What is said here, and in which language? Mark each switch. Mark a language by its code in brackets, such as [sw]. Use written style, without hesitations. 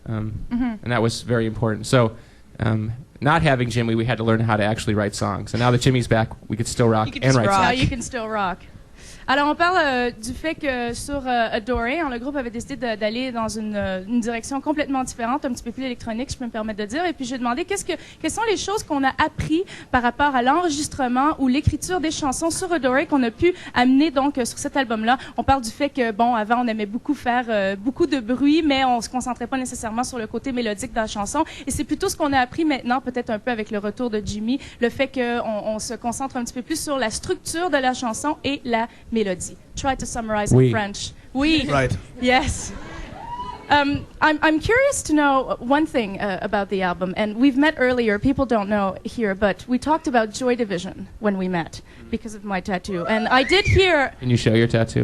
[en] And that was very important. So not having Jimmy, we had to learn how to actually write songs. And now that Jimmy's back, we could still rock and write Now songs. you can still rock. [fr] Alors, on parle du fait que sur Adore, le groupe avait décidé d'aller dans une direction complètement différente, un petit peu plus électronique, je peux me permettre de dire. Et puis, j'ai demandé quelles sont les choses qu'on a appris par rapport à l'enregistrement ou l'écriture des chansons sur Adore qu'on a pu amener donc sur cet album-là. On parle du fait que, bon, avant, on aimait beaucoup faire beaucoup de bruit, mais on se concentrait pas nécessairement sur le côté mélodique de la chanson. Et c'est plutôt ce qu'on a appris maintenant, peut-être un peu avec le retour de Jimmy, le fait qu'on se concentre un petit peu plus sur la structure de la chanson et la mélodie. [en] Try to summarize in French. [fr] Oui. [en] Right. Yes. I'm curious to know one thing about the album, and we've met earlier. People don't know here, but we talked about Joy Division when we met because of my tattoo, and I did hear. Can you show your tattoo?